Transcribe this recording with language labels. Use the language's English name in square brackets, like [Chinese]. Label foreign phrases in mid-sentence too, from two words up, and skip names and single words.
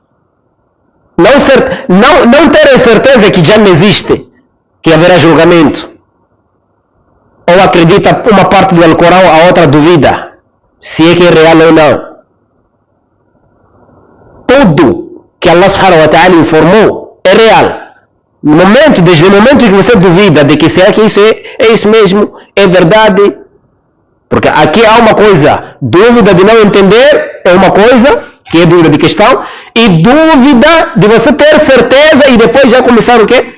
[Portuguese] Não terem certeza que já não existe. Que haverá julgamento. Ou acredita uma parte do Alcorão, a outra duvida. Se é que é real ou não. Tudo que [Arabic] الله سبحانه وتعالى [Portuguese] informou é real. Desde o momento que você duvida de que será que isso é isso mesmo, é verdade. Porque aqui há uma coisa, dúvida de não entender é uma coisa, que é dúvida de questão, e dúvida de você ter certeza e depois já começar o quê?